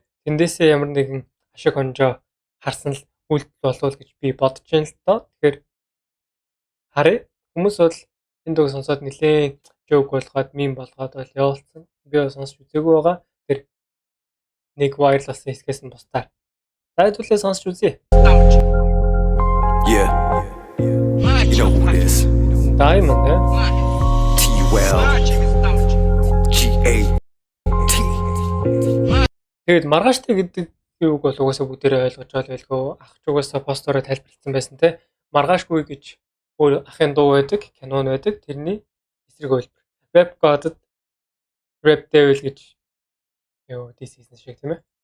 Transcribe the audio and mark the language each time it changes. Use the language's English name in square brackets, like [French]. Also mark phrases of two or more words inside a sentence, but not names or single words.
[Mongolian] Тэндээсээ ямар нэгэн ашиг хонжоо харсан л үйлдэл болов гэж би бодож байна л доо. Тэгэхээр харъя. Хүмүүс бол энэ дууг сонсоод нэлээд жоок болгоод мим болгоод бол явуулсан. Би бас сонсч үзээгүй байгаа. Тэр нэг wireless хэсгээс нь бусдаар. За хэдүүлээ сонсч үзье. [English] Yeah. You know who it is. Diamond T-Well. G-A-T. [Mongolian] Тэгээд маргааштай гэдэг юуг бол угаасаа бүгдээрээ ойлгож байгаа байлгүй. Ах ч угаасаа постороо тайлбарлсан байсан те. Маргаашгүй гэж өөр ахын дуу байдаг, кинон байдаг. Тэрний эсрэг хэлбэр. Rap God-д Rap Devil гэж юу DC-сэн шиг тийм ээ.